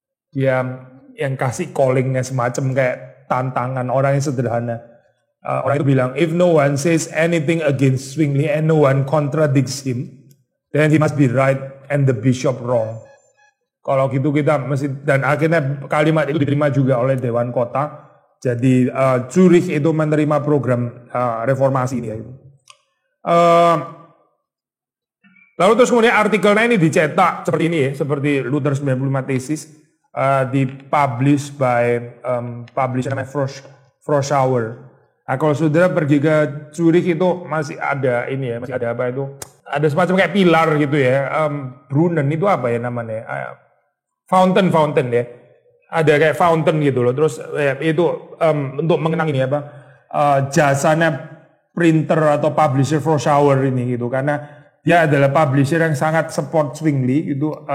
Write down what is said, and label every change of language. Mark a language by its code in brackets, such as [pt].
[id] Dia yang kasih callingnya semacam kayak tantangan orang yang sederhana. Orang itu bilang, [en] if no one says anything against Zwingli and no one contradicts him, then he must be right and the bishop wrong. [id] Kalau gitu kita mesti, dan akhirnya kalimat itu diterima juga oleh Dewan Kota. Jadi Zurich itu menerima program reformasi ini. Lalu terus kemudian artikelnya ini dicetak seperti ini ya, seperti Luther 95 Thesis. Dipublish by publisher namanya Froschauer. Nah, kalau saudara pergi ke Zurich itu masih ada ini ya, masih ada apa itu? Ada semacam kayak pilar gitu ya. Brunnen itu apa ya namanya? Fountain ya. Ada kayak fountain gitu loh. Terus itu untuk mengenang ini jasanya printer atau publisher Froschauer ini gitu, karena dia adalah publisher yang sangat support Zwingli gitu.